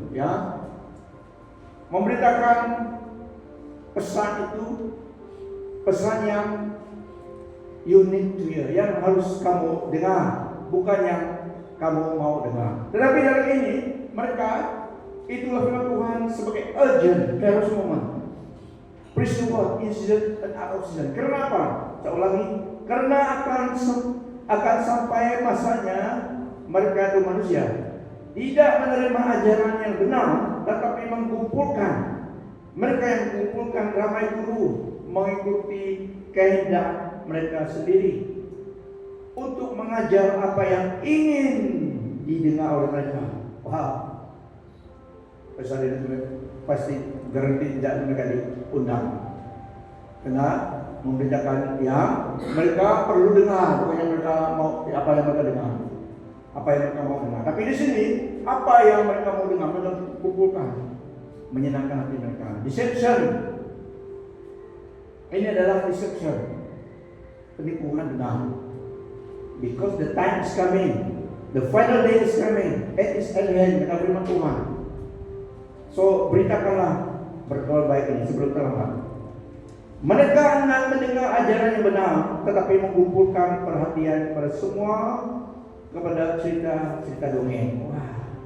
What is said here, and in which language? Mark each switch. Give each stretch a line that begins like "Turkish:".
Indonesian: Ya, memberitakan pesan itu, pesan yang
English: you need to hear,
Indonesian: yang harus kamu dengar, bukan yang kamu mau dengar. Tetapi dari ini mereka, itulah firman Tuhan sebagai urgent, harus moment.
English: Preach the word in season and out of season.
Indonesian: Kenapa? Saya ulangi, karena akan sampai masanya mereka itu manusia tidak menerima ajaran yang benar, tetapi mengumpulkan, mereka yang mengumpulkan ramai guru mengikuti kehendak mereka sendiri untuk mengajar apa yang ingin didengar oleh mereka. Wow, pesan ini pasti garanti tidak mereka diundang, karena memberitakan yang mereka perlu dengar, bukan yang mereka mau, apa yang mereka dengar, apa yang mereka mau dengar. Tapi di sini apa yang mereka mau dengar, mereka kumpulkan, menyenangkan hati mereka. Deception, ini adalah deception, penipuan benar.
English: Because the time is coming, the final day is coming, it is at hand,
Indonesian: kata firman Tuhan. So beritakanlah berkabar baik ini sebelum terlambat. Mereka hendak mendengar ajaran yang benar, tetapi mengumpulkan perhatian pada semua kepada cerita dongeng. Wah.